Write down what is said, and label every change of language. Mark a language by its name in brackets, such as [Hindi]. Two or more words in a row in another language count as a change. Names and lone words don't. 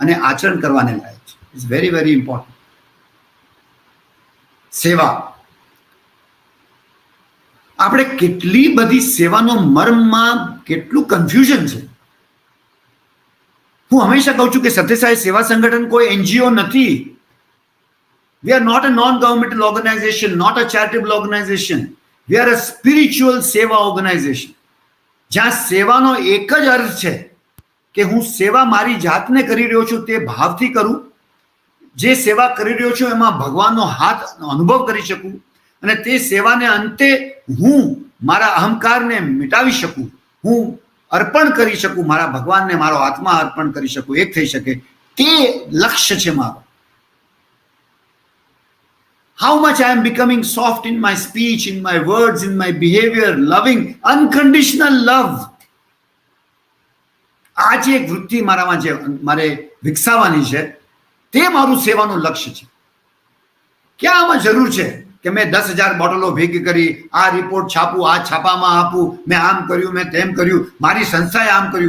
[Gujarati] અને આચરણ કરવાને લાયક છે. [English] It's very very important. [Gujarati] સેવા, આપણે કેટલી બધી સેવાનો મર્મમાં કેટલું કન્ફ્યુઝન છે. હું હંમેશા કહું છું કે સત્યસાઈ સેવા સંગઠન કોઈ એનજીઓ નથી. [English] We are not a non-governmental organization, not a charitable organization. We are a spiritual seva organization. [Gujarati] જ્યાં સેવાનો એક જ અર્થ છે કે હું સેવા મારી જાતને કરી રહ્યો છું તે ભાવથી કરું, જે સેવા કરી રહ્યો છું એમાં ભગવાનનો હાથ અનુભવ કરી શકું અને તે સેવાને અંતે હું મારા અહંકારને મિટાવી શકું, હું અર્પણ કરી શકું, મારા ભગવાનને મારો આત્મા અર્પણ કરી શકું, એક થઈ શકે, તે લક્ષ્ય છે મારું. [English] How much I am becoming soft in my speech, in my words, in my behavior, loving, unconditional love. [Gujarati] આ જે એક વૃત્તિ મારામાં જે મારે વિકસાવવાની છે તે મારું સેવાનું લક્ષ્ય છે. ક્યાં આમાં જરૂર છે કે મેં 10,000 બોટલો ભેગી કરી, આ રિપોર્ટ છાપું, આ છાપામાં આપું, મેં આમ કર્યું, મેં તેમ કર્યું, મારી સંસ્થાએ આમ કર્યું.